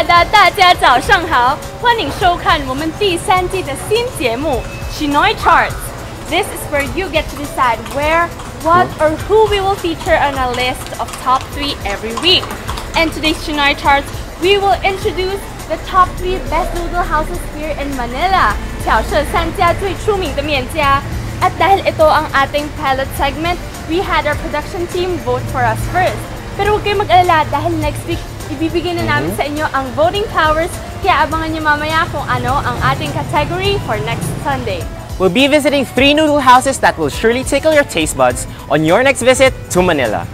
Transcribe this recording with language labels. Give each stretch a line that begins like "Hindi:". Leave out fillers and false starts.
Chinese: 大家早上好，欢迎收看我们第3季的新节目 CHInoy Charts.
English: This is where you get to decide where, what, or who we will feature on a list of top 3 every week. And today's CHInoy Charts, we will introduce the top 3 best noodle houses here in Manila.
Chinese: 挑设3家最出名的面家.
Filipino: At dahil ito ang ating
Chinese: pilot segment, we had our production team vote for us first.
Filipino: Pero huwag kayo mag-alala dahil
English: next week,
Filipino: ibibigay na namin sa inyo ang
English: voting powers,
Filipino: kaya abangan nyo mamaya kung ano ang ating
English: category for next Sunday. We'll be visiting 3 noodle houses that will surely tickle your taste buds on your next visit to Manila.